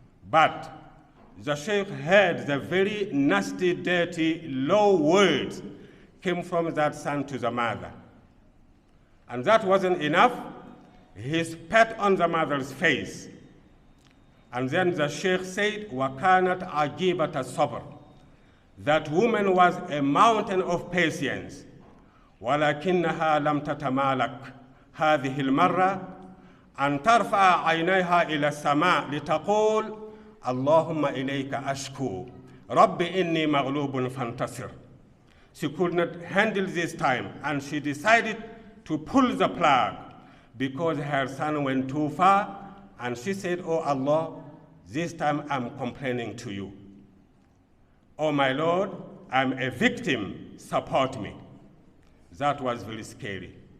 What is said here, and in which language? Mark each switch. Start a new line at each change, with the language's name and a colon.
English: But the sheikh heard the very nasty, dirty, low words came from that son to the mother. And that wasn't enough. He spat on the mother's face. And then the sheikh said,
Arabic: وَكَانَتْ عَجِيبَةَ الصَّبْرِ.
English: That woman was a mountain of patience.
Arabic: وَلَكِنَّهَا لَمْ تَتَمَالَكْ هَذِهِ الْمَرَّةِ أن ترفع عينيها إلى السماء لتقول اللهم إليك أشكو رب إني مغلوب فانتصر.
English: She could not handle this time, and she decided to pull the plug because her son went too far, and she said, oh Allah, this time I'm complaining to you. Oh my Lord, I'm a victim, support me. That was very scary.